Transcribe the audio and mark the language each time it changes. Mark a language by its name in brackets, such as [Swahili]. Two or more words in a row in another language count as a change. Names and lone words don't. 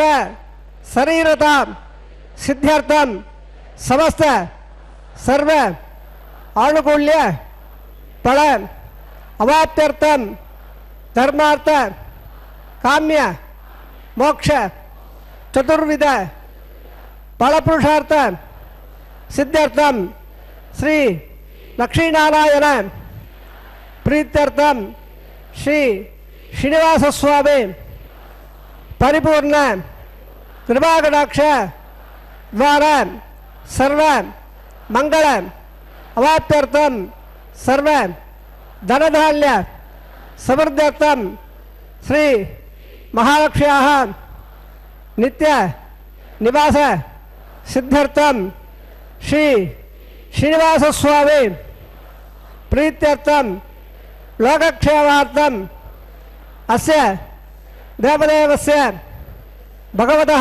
[Sanskrit] శరీరత సిద్ధ్యర్థం సమస్త సర్వ ఆనుకూల్య ఫల అవాప్త్యర్థం ధర్మార్థ కామ్య మోక్ష చతుర్విధ ఫలపురుషార్థ సిద్ధ్యర్థం శ్రీ లక్ష్మీనారాయణ ప్రీత్యర్థం శ్రీ శ్రీనివాసస్వామి ಪರಿಪೂರ್ಣ ಕೃಪಾಕಟಾಕ್ಷ ದ್ವಾರ ಸರ್ವ ಮಂಗಳ ಅವಾಪ್ಯರ್ಥಂ ಸರ್ವ ಧನಧಾನ್ಯ ಸಮೃದ್ಧರ್ಥಂ ಶ್ರೀ ಮಹಾಲಕ್ಷ್ಮ್ಯಾಃ ನಿತ್ಯ ನಿವಾಸ ಸಿದ್ಧಾರ್ಥಂ ಶ್ರೀ ಶ್ರೀನಿವಾಸ ಸ್ವಾಮಿ ಪ್ರೀತ್ಯರ್ಥಂ ಲೋಕಕ್ಷೇಮಾರ್ಥಂ ಅಸ್ಯ ದೇವದೇವಸ್ಯ ಭಗವತಃ